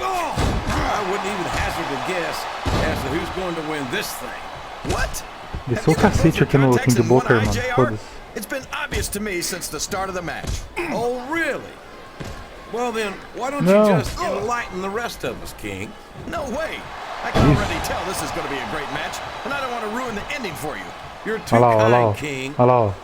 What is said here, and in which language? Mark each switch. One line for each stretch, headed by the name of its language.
English: I wouldn't even hazard a guess as to who's going to win this thing. What?
Portuguese: Desceu o cacete aqui no King Booker, mano. Foda-se.
English: It's been obvious to me since the start of the match. Oh, really? Well then, why don't No. you just enlighten the rest of us, King? No way. I can already tell this is going to be a great match, and I don't want to ruin the ending for you. You're too
Portuguese: Olha lá, olha lá, ó.
English: kind, King.
Portuguese: Olha lá, ó.